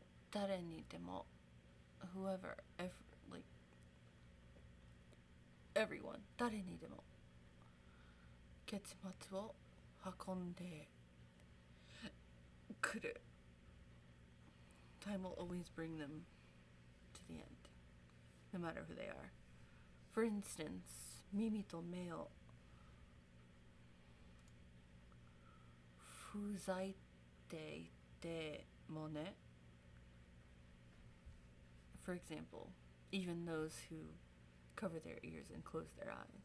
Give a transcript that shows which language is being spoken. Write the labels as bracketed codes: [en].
[ja] 誰にでも [en] whoever, like everyone, [ja] 誰にでも結末を運んでくる. [en] Time will always bring them to the end, no matter who they are. For instance, [ja] 耳と目を塞いでいてもね. [en] For example, even those who cover their ears and close their eyes.